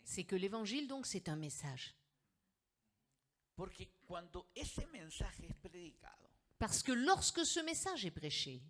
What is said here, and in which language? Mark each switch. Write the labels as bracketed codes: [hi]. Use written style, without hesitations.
[fr] c'est que l'évangile donc c'est un message. [es] porque cuando ese mensaje es predicado, [fr] Parce que lorsque ce message est prêché,